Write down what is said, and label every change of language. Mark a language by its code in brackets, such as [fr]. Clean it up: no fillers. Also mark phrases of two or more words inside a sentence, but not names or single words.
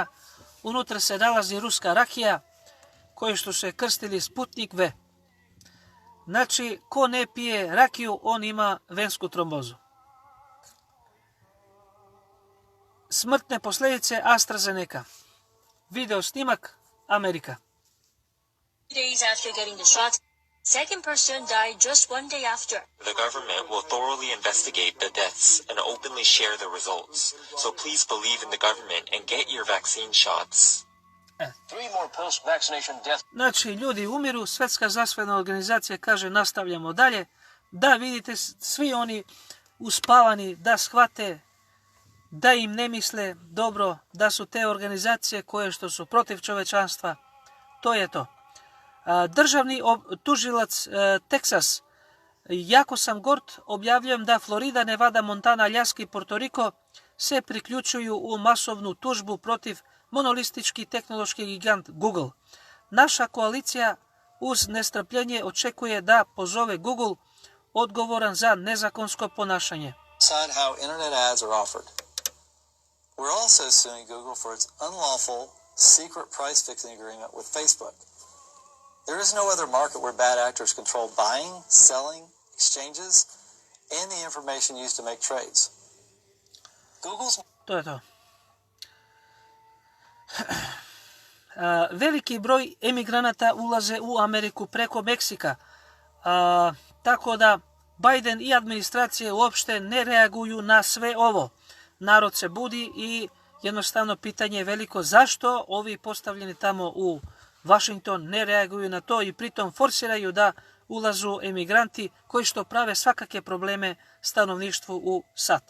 [sr] Unutra se nalazi ruska rakija koju što se krstili Sputnik V. Znači, ko ne pije rakiju, on ima vensku trombozu. Smrtne posljedice AstraZeneca. Video snimak Amerika. [en] Days after getting the shots, second person died just one day after. The government will thoroughly investigate the deaths and openly share the results. So please believe in the government and get your vaccine shots. [sr] Znači, ljudi umiru, Svjetska zdravstvena organizacija kaže nastavljamo dalje, da vidite svi oni uspavani, da shvate, da im ne misle dobro, da su te organizacije koje što su protiv čovečanstva, to je to. Državni tužilac Teksas, jako sam gord, objavljujem da Florida, Nevada, Montana, Aljaska i Porto Riko se priključuju u masovnu tužbu protiv monolistički tehnološki gigant Google. Naša koalicija uz nestrpljenje očekuje da pozove Google odgovoran za nezakonsko ponašanje. [en] How internet ads are offered. We're also suing Google for its unlawful secret price fixing agreement with Facebook. There is no other market where bad actors control buying, selling, exchanges, and the information used to make trades. Google's... [sr] To je to. Veliki broj emigranata ulaze u Ameriku preko Meksika. Tako da Biden i administracije uopšte ne reaguju na sve ovo. Narod se budi i jednostavno pitanje je veliko zašto ovi postavljeni tamo u Washington ne reaguju na to i pritom forsiraju da ulazu emigranti koji što prave svakake probleme stanovništvu u SAD.